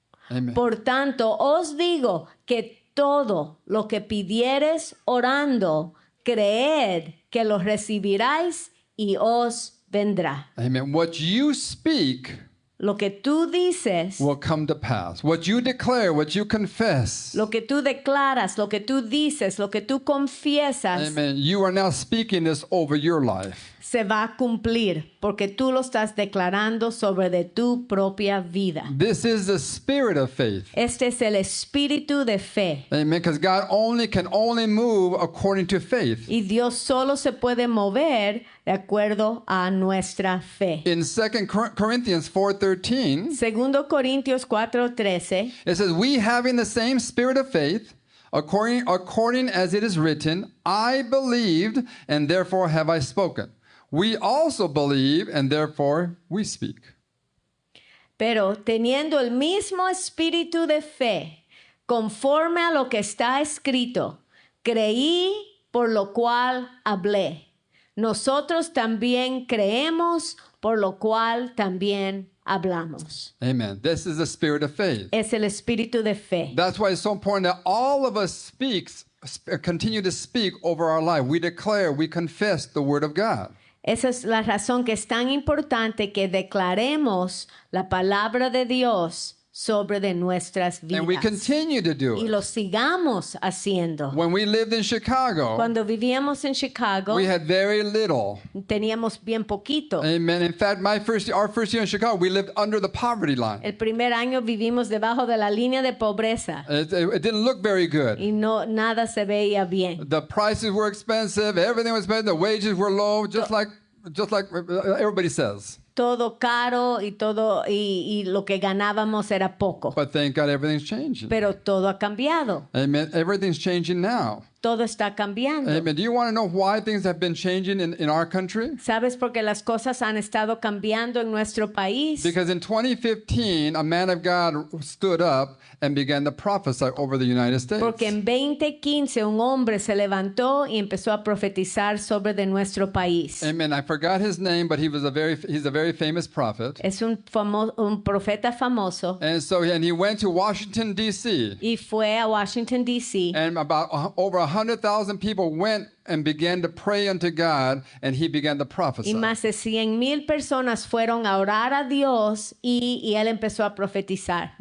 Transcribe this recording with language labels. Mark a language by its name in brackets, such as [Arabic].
[Spanish] Amen. Por tanto, os digo que todo lo que pidiereis orando, creed que lo recibiráis y os vendrá. [English] Amen. What you speak [Spanish] Lo que tú dices, [English] will come to pass. What you declare, what you confess. [Spanish] lo que tú declaras, lo que tú dices, lo que tú confiesas, Amen. [English] You are now speaking this over your life. [Spanish] se va a cumplir porque tú lo estás declarando sobre de tu propia vida. [English] This is the spirit of faith. [Spanish] Este es el espíritu de fe. Amen. [English] Because God can only move according to faith. [Spanish] Y Dios solo se puede mover de acuerdo a nuestra fe. [English] In 2 Corinthians 4:13, [Spanish] Segundo Corintios 4:13, [English] it says, we having the same spirit of faith, according as it is written, I believed, and therefore have I spoken. We also believe, and therefore we speak. [Spanish] Pero teniendo el mismo espíritu de fe, conforme a lo que está escrito, creí, por lo cual hablé. Nosotros también creemos, por lo cual también hablamos. Amen. [English] This is the spirit of faith. [Spanish] Es el espíritu de fe. [English] That's why it's so important that all of us continue to speak over our life. We declare, we confess the word of God. [Spanish] Esa es la razón que es tan importante que declaremos la palabra de Dios sobre de nuestras vidas. [English] And we continue to do [Spanish] Y [English] it. [Spanish] lo sigamos haciendo. [English] When we lived in Chicago, [Spanish] Cuando vivíamos en Chicago, [English] we had very little. [Spanish] teníamos bien poquito. Amen. [English] In fact, our first year in Chicago, we lived under the poverty line. [Spanish] El primer año vivimos debajo de la línea de pobreza [English] It didn't look very good. [Spanish] y nada se veía bien. [English] The prices were expensive. Everything was expensive. The wages were low, just like everybody says. [Spanish] Todo caro y lo que ganábamos era poco. [English] But thank God, everything's changing. [Spanish] Pero todo ha cambiado. Amen. [English] Everything's changing now. [Spanish] Todo está cambiando. Amen. [English] Do you want to know why things have been changing in our country? [Spanish] ¿Sabes por qué las cosas han estado cambiando en nuestro país? [English] Because in 2015, a man of God stood up and began to prophesy over the United States. [Spanish] Porque en 2015 un hombre se levantó y empezó a profetizar sobre de nuestro país. Amen. [English] I forgot his name, but he's a very famous prophet. [Spanish] Es un profeta famoso [English] And he went to Washington, D.C. [Spanish] y fue a Washington, D.C. [English] And about over 100,000 people went and began to pray unto God, and he began to prophesy. [Spanish] Y más de 100,000 personas fueron a orar a Dios y él empezó a profetizar.